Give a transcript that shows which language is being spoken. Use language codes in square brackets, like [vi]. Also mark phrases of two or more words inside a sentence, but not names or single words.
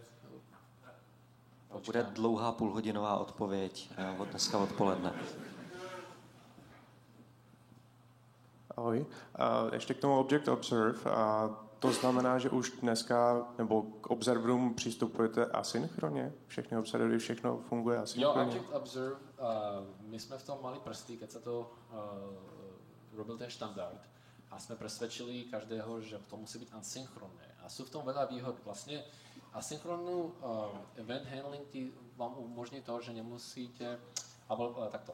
[cs] Bude dlouhá půlhodinová odpověď od dneska odpoledne. Ahoj. Ještě k tomu Object Observe. To znamená, že už dneska, nebo k observerům přistupujete asynchronně? Všechny observery, všechno funguje asynchronně? [sk] Jo, Object Observe, my jsme v tom mali prsty, keď sa to robil ten štandard. A sme presvedčili každého, že to musí byť asynchronné. A sú v tom veľa výhod. Vlastne Asynchronný [en] event handling [sk] vám umožní to, že nemusíte, alebo takto.